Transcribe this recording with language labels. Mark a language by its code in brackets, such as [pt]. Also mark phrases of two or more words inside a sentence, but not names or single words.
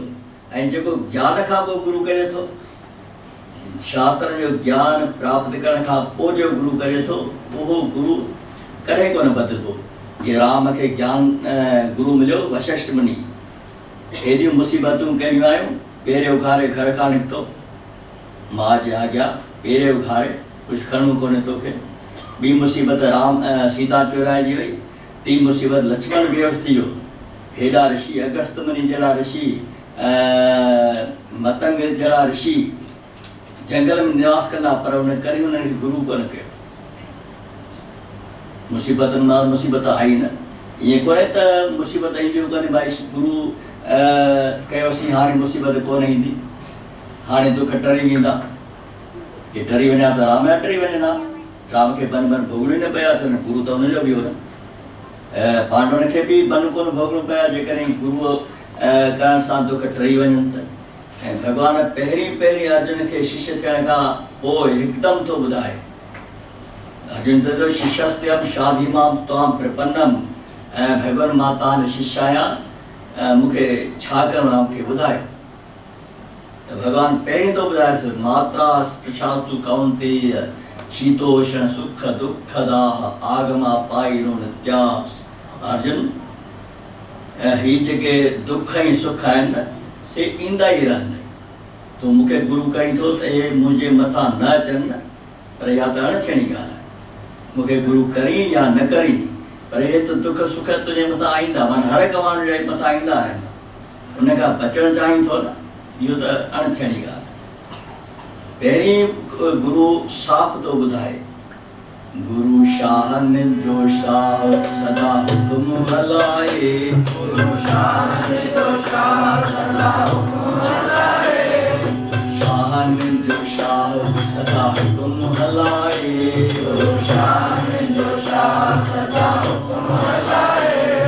[sd] ऐं जेको ज्ञान खां पोइ गुरु करे थो, शास्त्रनि जो ज्ञान प्राप्त करण खां पोइ जो गुरु करे थो, उहो गुरु कॾहिं कोन बदिलबो। जीअं राम खे ज्ञान गुरु मिलियो वशिष्ठ मुनि, हेॾियूं मुसीबतूं कहिड़ियूं आयूं, पेरे उघारे घर खां निकितो, मां जी आज्ञा, पेरे उघारे, कुझु खणणो कोन्हे तोखे। ॿी मुसीबत राम सीता चुराइजी वई, टी मुसीबत लक्ष्मण बेहोश थी वियो। हेॾा ऋषि, अगस्त मुनि जहिड़ा ऋषि, मतंग जहिड़ा ऋषि जंगल में निवास कंदा, पर उन करे उन्हनि खे गुरु कोन कयो। मुसीबतनि मां मुसीबत आई न, ईअं कोन्हे त मुसीबत ईंदियूं कोन्हे, भाई गुरु कयोसीं हाणे मुसीबत कोन ईंदी, हाणे दुख टरी वेंदा। कि टरी वञा त राम जा टरी वञनि हा, राम खे बन बन भोगणो ई न पिया अचनि, गुरु त हुनजो बि हो न। पांडवनि खे बि बन कोन भोगणो पिया, जेकॾहिं गुरुअ करण सां दुख टरी वञनि त। ऐं भॻवानु पहिरीं अर्जुन खे शिष्य थियण खां पोइ हिकदमि थो ॿुधाए, अर्जुन चयो [sa] शिष्यस्त्यम शाधीमां त्वां प्रपन्नम, [sd] ऐं भॻवान मां तव्हां शिष्य आहियां, मूंखे छा करिणो आहे मूंखे ॿुधाए। त भॻवानु पहिरीं थो ॿुधाएसि, [sa] मात्रा स्पृशातु कौन्तेय शीतोष्ण सुख दुखदाह आगमा पाईरो नित्यास। [sd] अर्जुन, ही जेके दुख ऐं सुख आहिनि न, से ईंदा ई रहंदा। तूं मूंखे गुरु कई थो त इहे मुंहिंजे मथां न अचनि न, पर इहा त अणथियणी ॻाल्हि आहे। मूंखे गुरु करी या न करी, पर इहे त दुख सुख तुंहिंजे मथां ईंदा, माना हर हिकु माण्हू जे मथां ईंदा आहिनि। उन खां बचणु चाहीं थो न, इहो त अणथियणी ॻाल्हि। पहिरीं गुरु साफ़ थो ॿुधाए, गुरु शाहनि जो शाह सदा हुकुम हलाए, गुरु शाहनि जो शाह सदा हुकुम हलाए, शाहनि जो शाह सदा हुकुम हलाए, गुरु शाहनि जो शाह सदा हुकुम हलाए।